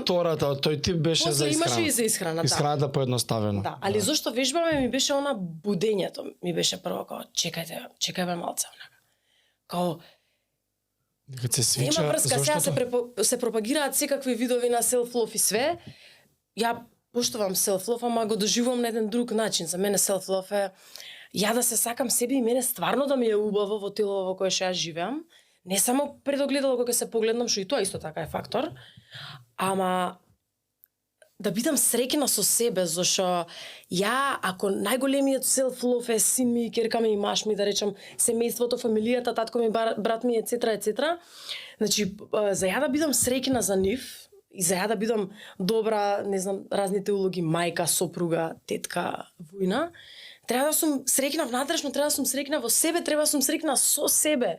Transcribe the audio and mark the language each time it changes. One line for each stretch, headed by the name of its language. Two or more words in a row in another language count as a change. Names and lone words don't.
Macedonian: Втората, тој тип беше за после исхрана. имаше и за исхрана, да. Исхраната поедноставено. Да, али зошто вежбаме ми беше она будењето, ми беше прво као чекајте малце онака. Као Дека се свича, нема врска, сега зошто? се пропагираат секакви видови на self-love и све. Ја поштувам self-love, ама го доживувам на еден друг начин. За мене self-love е ја да се сакам себе и мене стварно да ми е убаво во тело во кое што ја живеам. Не само пред огледало кога се погледнам, што и тоа исто така е фактор, ама да бидам среќна со себе, зашто ја, ако најголемиот self-love е син ми, ќерка ми и маж ми, да речам, семејството, фамилијата, татко ми, брат ми, ецетра, значи, за ја да бидам среќна за нив, и за ја да бидам добра, не знам, разните улоги, мајка, сопруга, тетка, војна, треба да сум среќна внатрешно, треба да сум среќна во себе, треба да сум среќна со себе.